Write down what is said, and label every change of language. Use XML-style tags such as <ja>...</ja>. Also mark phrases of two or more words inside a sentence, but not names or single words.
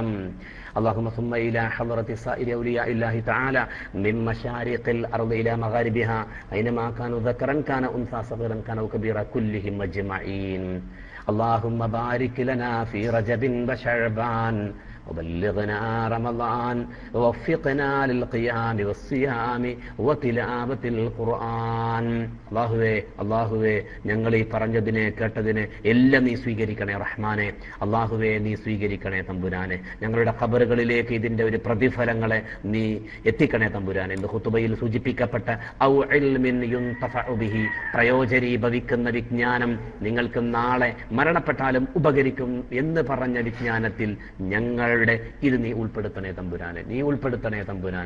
<ar>اللهم ثم إلى حضرة سائر أولياء الله تعالى من مشارق الأرض إلى مغاربها أينما كانوا ذكرا كان أنثى صغيرا كان كبيرا كلهم أجمعين. اللهم بارك لنا في رجب وشعبان وبلغنا رمضان ووفقنا للقيام والصيام وتلاوة القرآن.</ar> <ml>അല്ലാഹുവേ ഞങ്ങൾ ഈ പറഞ്ഞതിനെ കേട്ടതിനെ എല്ലാം നീ സ്വീകരിക്കണേ റഹ്മാനെ. അല്ലാഹുവേ നീ സ്വീകരിക്കണേ തമ്പുരാനെ. ഞങ്ങളുടെ ഖബറുകളിലേക്ക് ഇതിന്റെ ഒരു പ്രതിഫലങ്ങളെ നീ എത്തിക്കണേ തമ്പുരാനെ. ഇന്ന് ഖുതുബയിൽ സൂചിപ്പിക്കപ്പെട്ട</ml> <ar>أو علم ينتفع به,</ar> <ml>പ്രയോജനീഭവിക്കുന്ന വിജ്ഞാനം, നിങ്ങൾക്ക് നാളെ മരണപ്പെട്ടാലും ഉപകരിക്കും എന്ന് പറഞ്ഞ വിജ്ഞാനത്തിൽ ഞങ്ങൾ ഇത് നീ ഉൾപ്പെടുത്തണേ തമ്പുരാനെ, നീ ഉൾപ്പെടുത്തണേ തമ്പുരാനെ.</ml>